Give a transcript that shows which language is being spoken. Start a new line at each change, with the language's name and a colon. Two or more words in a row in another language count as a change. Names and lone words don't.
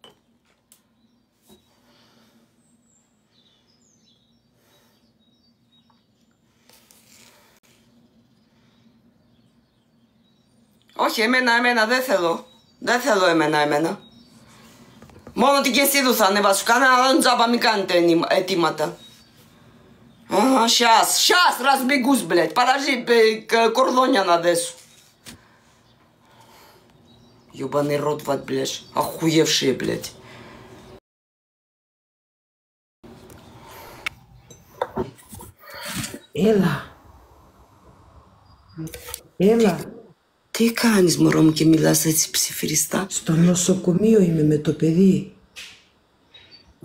Greek: Όχι, εμένα, δεν θέλω. Δεν θέλω εμένα. Μόνο την Κεσίδου θα ανεβάσω. Κανένα άλλο τζάμπα μην κάνετε αιτήματα.
Russian: Сейчас разбегусь, блядь. Подожди, кордоня на десу. Ёбаный рот, блядь. Охуевшие, блядь.
Greek: Έλα. Τι κάνεις μωρό μου και μιλάς έτσι ψιφυριστά? Στο νοσοκομείο είμαι με το παιδί.